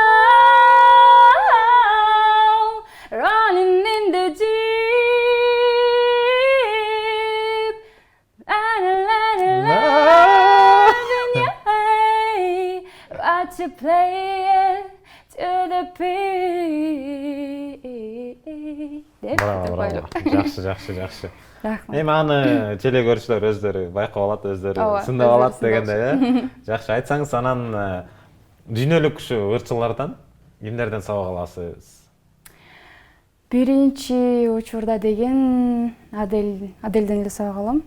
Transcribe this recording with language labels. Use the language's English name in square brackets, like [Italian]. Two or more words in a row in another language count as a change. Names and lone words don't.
[English] Running in the deep. To play it to the beat. [Kyrgyz] Браво. Жакшы. Рахмат. Эми аны теле көрүүчүлөр өздөрү байкап алат, өздөрү сындап алат дегенде, э? Жакшы, айтсаңыз, анан дүйнөлүк ушу ырчылардан кимдерден сабак аласыз? Биринчи учурда деген Адельден эле сабак алам.